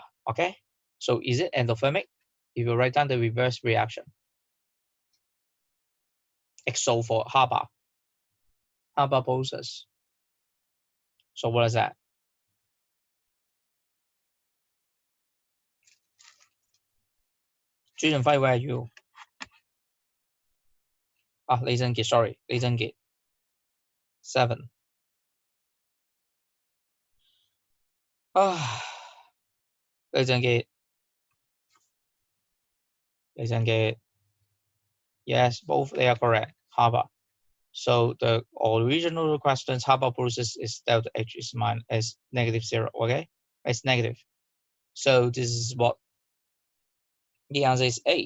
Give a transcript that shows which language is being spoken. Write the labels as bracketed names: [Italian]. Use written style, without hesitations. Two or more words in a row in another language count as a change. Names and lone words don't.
[English] Okay, so is it endothermic? If you write down the reverse reaction, exo for Haber process. So what is that? 朱俊輝 where are you? 李振傑 sorry 李振傑 7 李振傑 yes, both they are correct. Haber. So the original questions Haber process is delta H is -0, okay? It's negative. So this is what the answer is A.